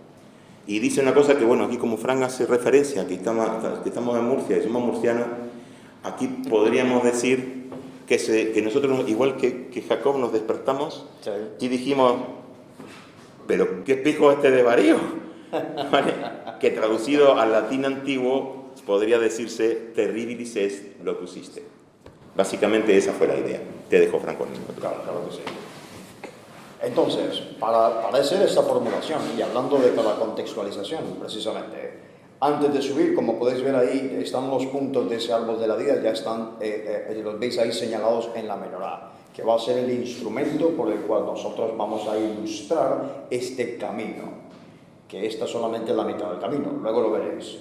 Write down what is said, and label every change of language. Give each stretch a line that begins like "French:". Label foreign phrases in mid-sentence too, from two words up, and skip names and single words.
Spanish: Y dice una cosa que, bueno, aquí como Fran hace referencia, que estamos en Murcia y somos murcianos, aquí podríamos decir que nosotros, igual que Jacob, nos despertamos y dijimos, pero ¿qué pijo este de varío? ¿Vale? Que traducido al latín antiguo podría decirse
Latin: terribilis est locus iste.
Spanish: Básicamente esa fue la idea. Te dejo, Franco. Claro que sí. Entonces, para hacer esta formulación, y hablando de la contextualización, precisamente, antes de subir, como podéis ver ahí, están los puntos de ese árbol de la vida, ya están, los veis ahí señalados en la menorá, que va a ser el instrumento por el cual nosotros vamos a ilustrar este camino, que esta es solamente la mitad del camino, luego lo veréis.